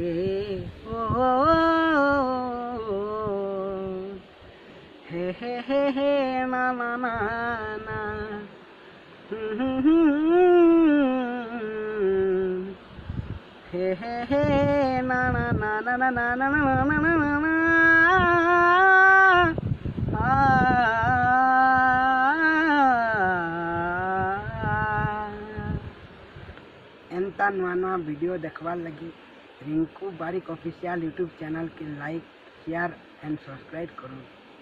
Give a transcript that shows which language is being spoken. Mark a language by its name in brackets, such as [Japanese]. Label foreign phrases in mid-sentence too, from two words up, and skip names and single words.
[Odia] ଓ ହେ ହେ ହେ ହେ ନା ନା ନା ନା, ହେ ହେ ହେ ନା ନା ନା ନା ନା ନା ନା ନା ନା ନା ନା। ଏଣ୍ଟା ନୂଆ ନୂଆ ଭିଡିଓ ଦେଖିବା ଲାଗି ରିଙ୍କୁ ବାରିକ ଅଫିସିଆଲ ୟୁଟ୍ୟୁବ ଚ୍ୟାନେଲ କୁ [English] like share and subscribe [Odia] करूँ।